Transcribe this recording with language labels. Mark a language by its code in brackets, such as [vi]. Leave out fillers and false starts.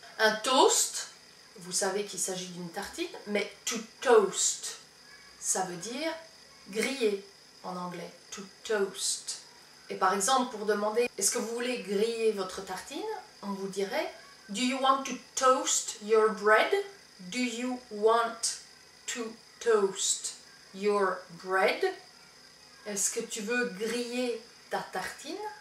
[fr] Un toast, vous savez qu'il s'agit d'une tartine, mais to toast, ça veut dire griller en anglais. To toast. Et par exemple, pour demander est-ce que vous voulez griller votre tartine, on vous dirait [en] Do you want to toast your bread? Do you want to toast your bread? [fr] Est-ce que tu veux griller ta tartine?